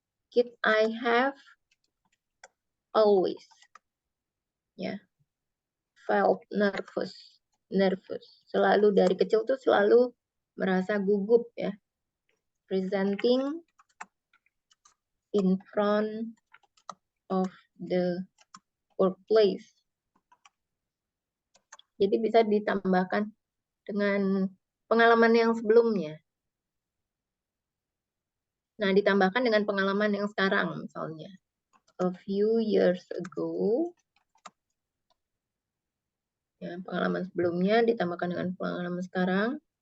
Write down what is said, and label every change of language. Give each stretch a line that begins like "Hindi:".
English: Kid, I have always ya felt nervous.
Indonesian: Selalu dari kecil tuh selalu merasa gugup ya.
English: Presenting in front of the workplace.
Indonesian: Jadi bisa ditambahkan dengan pengalaman yang sebelumnya. Nah, ditambahkan dengan pengalaman yang sekarang misalnya.
English: A few years ago,
Indonesian: ya, pengalaman sebelumnya ditambahkan dengan pengalaman sekarang.